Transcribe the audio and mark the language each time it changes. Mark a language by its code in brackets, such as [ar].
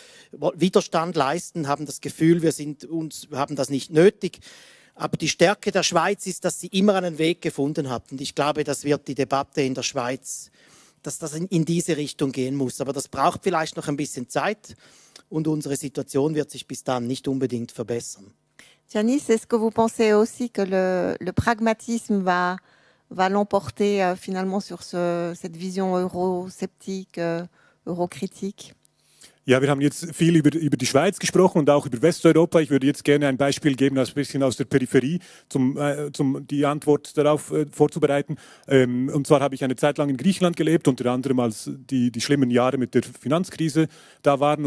[de] Wir Widerstand leisten, haben das Gefühl, wir haben das nicht nötig. Aber die Stärke der Schweiz ist, dass sie immer einen Weg gefunden hat. Und ich glaube, das wird die Debatte in der Schweiz, dass das in diese Richtung gehen muss. Aber das braucht vielleicht noch ein bisschen Zeit und unsere Situation wird sich bis dann nicht unbedingt verbessern. [fr] Janice, est-ce que vous pensez aussi que le pragmatisme va l'emporter finalement sur cette vision eurosceptique, eurocritique? [de] Ja, wir haben jetzt viel über die Schweiz gesprochen und auch über Westeuropa. Ich würde jetzt gerne ein Beispiel geben, ein bisschen aus der Peripherie, um die Antwort darauf vorzubereiten. Und zwar habe ich eine Zeit lang in Griechenland gelebt, unter anderem als die schlimmen Jahre mit der Finanzkrise da waren.